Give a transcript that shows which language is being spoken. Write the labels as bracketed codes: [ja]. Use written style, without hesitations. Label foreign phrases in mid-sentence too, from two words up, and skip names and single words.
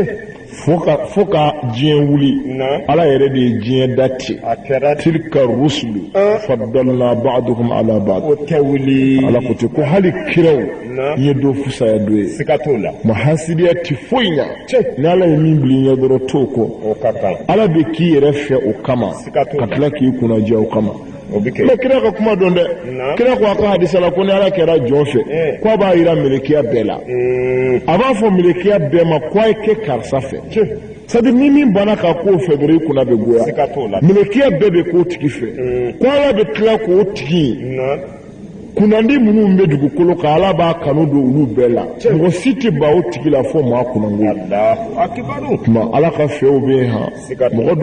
[bm] fo ka diɲɛ wuli ala yɛrɛ de ye diɲɛ da ten [ar] تلك الرسل فضلنا بعضهم على بعض [bm] ala ko ten ko hali kiraw n ye dɔ fusaya dɔ ye ma hasidiya tɛ foyi ɲa ni ala ye min bila i ɲɛ dɔrɔn t'o kɔ ala bɛ k'i yɛrɛ fɛ o kama ka tila k'i kunnadiya o kama mais kira ka kuma dɔn dɛ kira ko a ka hadisa la ko ni ala kɛra jɔn fɛ k'a b'a jira melekiya bɛɛ la a b'a fɔ melekiya bɛɛ ma k'a ye kɛ karisa fɛ [fr] c'est à dire [bm] ni min banna k'a k'o fɛ dɔrɔn i kunna bɛ goya melekiya bɛɛ bɛ k'o tigi fɛ ko ala bɛ tila k'o tigi kunnandi minnu bɛ dugukolo kan ala b'a kanu don olu bɛɛ la mɔgɔ si tɛ ban o tigi la fo maa kunnango tuma ala ka fɛw bɛ yen han mɔgɔ dɔ